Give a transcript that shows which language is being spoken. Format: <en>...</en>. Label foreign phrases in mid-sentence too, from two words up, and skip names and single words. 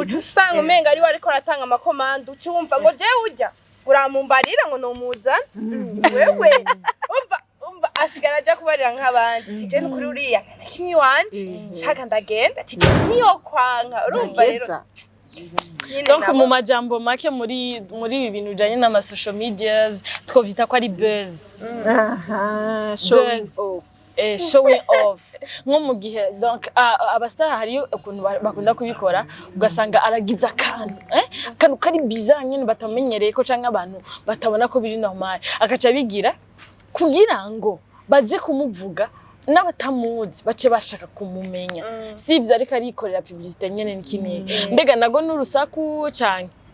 <rn>uca usanga umenga ari we ariko aratanga amakomando ucyumva ngo jewe urya uramumbarira ngo nomuzana wewe umva asigara aja kubarira nk'abandi tije n'ukuri uriya nakimwe wanje shaka ndagenda tije niyo kwanka urumva rero donc mu majambo make muri ibi bintu bijanye n'ama</rn> <en>social medias</en> <rn>twovyita ko ari buzz</rn> <en>showing off</en> <rn>nko mu gihe donc abastar hariyo ukuntu bakunda kubikora ugasanga aragiza akantu kari bizarre nyene batamenyereye ko canke abantu batabona ko biri normal akaca bigira kugira ngo baze kumuvuga n'abatamuzi bace bashaka kumumenya sivyo ariko arikorera publicité nyene n'ikiniye mbega nago n'urusaku canke</rn>